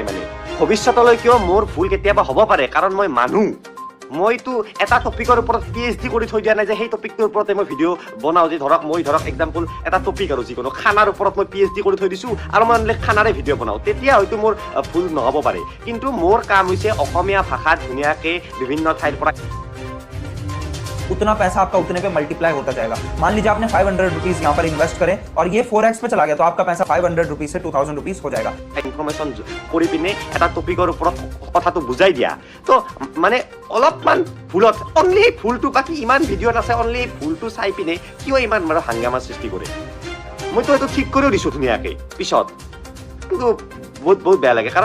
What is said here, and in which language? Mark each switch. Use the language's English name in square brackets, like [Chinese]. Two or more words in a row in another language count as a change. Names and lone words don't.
[Assamese] মানে ভৱিষ্যতলৈ কিয় মোৰ ভুল কেতিয়াবা হ'ব পাৰে কাৰণ মই মানুহ মইতো এটা টপিকৰ ওপৰত PhD কৰি থৈ দিয়া নাই যে সেই টপিকটোৰ ওপৰতে মই ভিডিঅ' বনাওঁ। যে মই ধৰক এক্সাম্পল এটা টপিক আৰু যিকোনো খানাৰ ওপৰত মই PhD কৰি থৈ দিছোঁ আৰু মই খানাৰে ভিডিঅ' বনাওঁ, তেতিয়া হয়তো মোৰ ভুল নহ'ব পাৰে। কিন্তু মোৰ কাম হৈছে অসমীয়া ভাষাত ধুনীয়াকৈ বিভিন্ন ঠাইৰ পৰা [Hindi] उतना पैसा आपका उतने पे मल्टीप्लाई होता जाएगा। मान लीजिए आपने 500 रुपीज यहाँ पर इन्वेस्ट करें और ये 4x पे चला गया तो आपका पैसा 500 रुपीज से 2000 रुपीज हो जाएगा। [Assamese] ইনফৰ্মেশ্যন কৰি পিনে এটা টপিকৰ ওপৰত কথাটো বুজাই দিয়া, তো মানে অলপমান ভুলত অনলি ভুলটো, বাকী ইমান ভিডিঅ'ত আছে, অনলি ভুলটো চাই পিনে কিয় ইমান মানে হাংগামাৰ সৃষ্টি কৰে। মইতো এইটো ঠিক কৰিও দিছোঁ ধুনীয়াকৈ পিছত, কিন্তু বহুত বেয়া লাগে।